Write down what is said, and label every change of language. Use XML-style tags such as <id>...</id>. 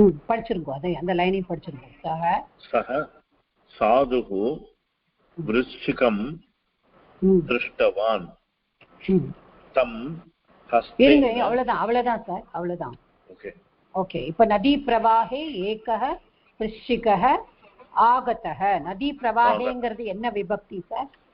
<ta>படிச்சிருங்க அதை அந்த லைனையும் படிச்சிருங்க</ta> <sa>सः साधुः वृश्चिकं दृष्टवान् तं हस्तेन</sa> <ta>அவ்வளவுதான் சார் அவ்வளவுதான் ஓகே இப்ப</ta> <sa>நதி பிரவாஹே ஏகः वृश्चिकः आगतः</sa> <ta>நதி பிரவாஹேங்கிறது என்ன விபக்தி சார்</ta>